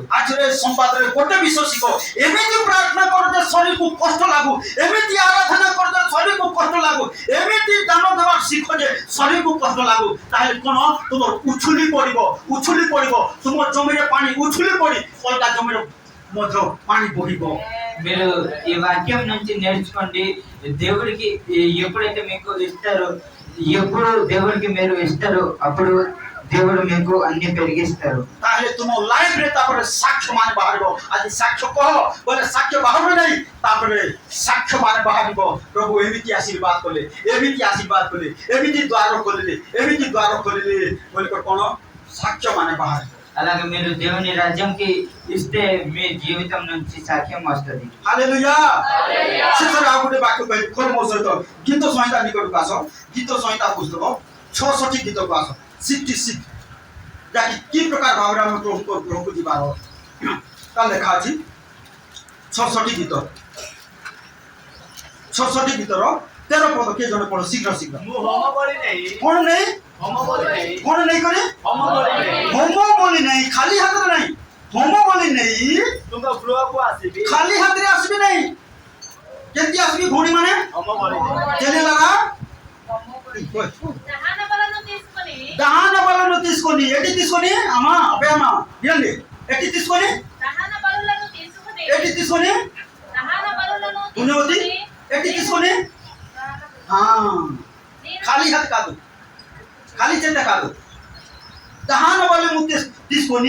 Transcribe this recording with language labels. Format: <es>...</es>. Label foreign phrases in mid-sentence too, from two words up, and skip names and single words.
<or>ଆଜିର ଏ ସମ୍ବାଦରେ ଗୋଟେ ବିଷୟ ଶିଖ ଏମିତି ପ୍ରାର୍ଥନା କର ଯେ ଶରୀରକୁ କଷ୍ଟ ଲାଗୁ ଏମିତି ଆରାଧନା କର ଯେ ଶରୀରକୁ କଷ୍ଟ ଲାଗୁ ଏମିତି ଦାନ ଦେବା ଶିଖ ଯେ ଶରୀରକୁ କଷ୍ଟ ଲାଗୁ ତାହେଲେ କ'ଣ ତୁମର ଉଛୁଲି ପଡ଼ିବ ତୁମ ଜମିରେ ପାଣି ଉଛୁଲି ପଡ଼ି ଅଲଗା ଜମିରେ ମଧ୍ୟ ପାଣି ବହିବ</or> <te>మీరు ఈ వాక్యం నుంచి నేర్చుకోండి దేవుడికి ఎప్పుడైతే మీకు ఇస్తారో ఎప్పుడు దేవుడికి మీరు ఇస్తారో అప్పుడు దేవుడు మీకు అన్ని పెరిగిస్తారు</te> <or>ତାହେଲେ ତୁମ ଲାଇଫରେ ତାପରେ ସାକ୍ଷ୍ୟ ମାନେ ବାହାରିବ ଆଜି ସାକ୍ଷ୍ୟ କହ ବୋଲେ ସାକ୍ଷ୍ୟ ବାହାରିବ ନାହିଁ ତାପରେ ସାକ୍ଷ୍ୟ ମାନେ ବାହାରିବ ପ୍ରଭୁ ଏମିତି ଆଶୀର୍ବାଦ କଲେ ଏମିତି ଦ୍ୱାର ଖୋଲିଲେ ବୋଲି କ'ଣ ସାକ୍ଷ୍ୟ ମାନେ ବାହାରିବ</or> <te>అలాగే మీరు దేవుని రాజ్యంకి ఇస్తే మీ జీవితం నుంచి సాక్ష్యం వస్తుంది</te> <or>ହାଲେଲୁୟା ଶେଷରେ ଆଉ ଗୋଟେ ବାକ୍ୟ କହିବି ଖୋଲ ମୋ ସହିତ ଗୀତ ସଂହିତା ନିକଟକୁ ଆସ ଗୀତ ସଂହିତା ପୁସ୍ତକ 66 ଗୀତକୁ ଆସ 66 ଯାହାକି କି ପ୍ରକାର ଭାବରେ ଆମେ ପ୍ରଭୁକୁ ଯିବାର ତା ଲେଖା ଅଛି 66 ଗୀତର 13 ପଦ କିଏ ଜଣେ ପଢ ଶୀଘ୍ର ମୁଁ ହୋମ ବଳି ନେଇ କ'ଣ ନେଇ ହୋମ ବଳି ନେଇ କ'ଣ ନେଇ କରି ହୋମ ବଳି ନେଇ ହୋମ ବଳି ନେଇ ଖାଲି ହାତରେ ନାହିଁ ହୋମ ବଳି ନେଇ ତୁମ ଗୃହକୁ ଆସିବି ଖାଲି ହାତରେ ଆସିବି ନାହିଁ କେମିତି ଆସିବି ଭଉଣୀ ମାନେ ହୋମ ବଳି ନେଇ</or> <te>చెల్లి లాగా దహన బలను తీసుకొని దహన బలను తీసుకొని ఎట్టి తీసుకొని అమ్మా అబ్బే అమ్మా వినండి ఎట్టి తీసుకొని దహన బలులను తీసుకొని ఎట్టి తీసుకొని దహన బలులను పుణ్యవతి తీసుకొని ఎట్టి తీసుకొని ఆ ఖాళీ హాత్ కాదు ఖాళీ చేత కాదు దహన బలను తీసుకొని</te>